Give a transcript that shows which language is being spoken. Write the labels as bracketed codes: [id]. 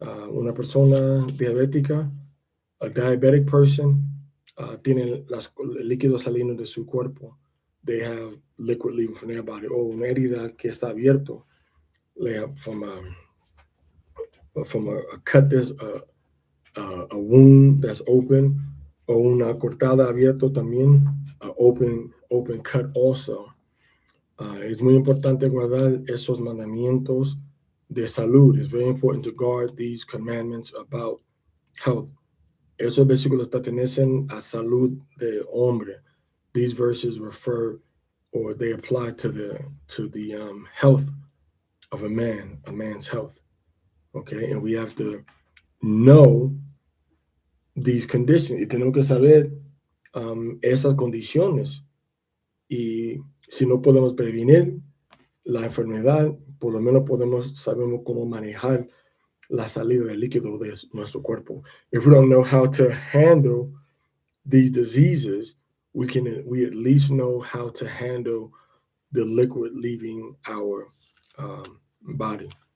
[es] Una persona diabética, [en] a diabetic person, [es] tiene el líquido saliendo de su cuerpo. [en] They have liquid leaving from their body. [es] O una herida que está abierto, [en] from a cut, there's a wound that's open, [es] o una cortada abierto también, [en] open cut also. [es] Es muy importante guardar esos mandamientos de salud. [en] It's very important to guard these commandments about health. [es] Esos versículos pertenecen a salud de hombre. [en] These verses refer or they apply to the health of a man's health. Okay, and we have to know these conditions. [es] Y tenemos que saber esas condiciones. Y si no podemos prevenir la enfermedad, por lo menos sabemos cómo manejar la salida del líquido de nuestro cuerpo. [en] If we don't know how to handle these diseases, we at least know how to handle the liquid leaving our body.